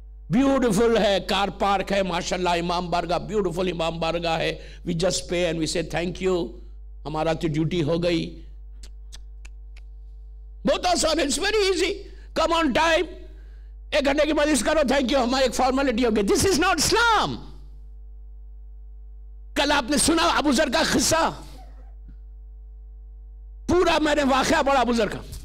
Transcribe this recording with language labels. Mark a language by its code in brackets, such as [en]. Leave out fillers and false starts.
[ur] Beautiful ہے, کار park ہے, ماشاءاللہ امام بارگاہ, بیوٹیفل امام بارگاہ ہے. [en] We just pay and we say thank you, ہمارا تو duty ہو گئی. [ur] بہت آسان ہے, it's very easy. Come on time, 1 گھنٹے کی مجلس کرو, thank you, ہماری ایک فارمیلٹی ہو گئی. [en] This is not Islam. [ur] کل آپ نے سنا ابو ذر کا قصہ, پورا میں نے واقعہ پڑھا ابو ذر کا.